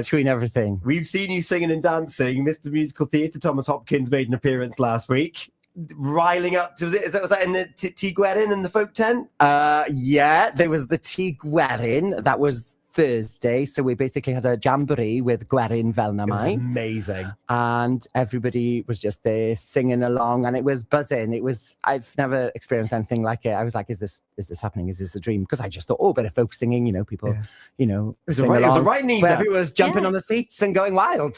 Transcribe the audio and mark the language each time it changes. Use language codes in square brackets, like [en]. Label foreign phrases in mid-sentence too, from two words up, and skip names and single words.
[en] Between everything. We've seen you singing and dancing. Mr. Musical Theatre Tomos Hopkins made an appearance last week, riling up. Was that in the Tea Gwerin in the folk tent? Yeah, there was the Tea Gwerin. That was Thursday. So we basically had a jamboree with [cy] Gwerin fel na [en] It was [cy] mai. [en] amazing. And everybody was just there singing along, and it was buzzing. I've never experienced anything like it. I was like, is this happening? Is this a dream? Because I just thought, bit of folk singing, people, It was sing a along. right neat. But everyone was jumping on the seats and going wild.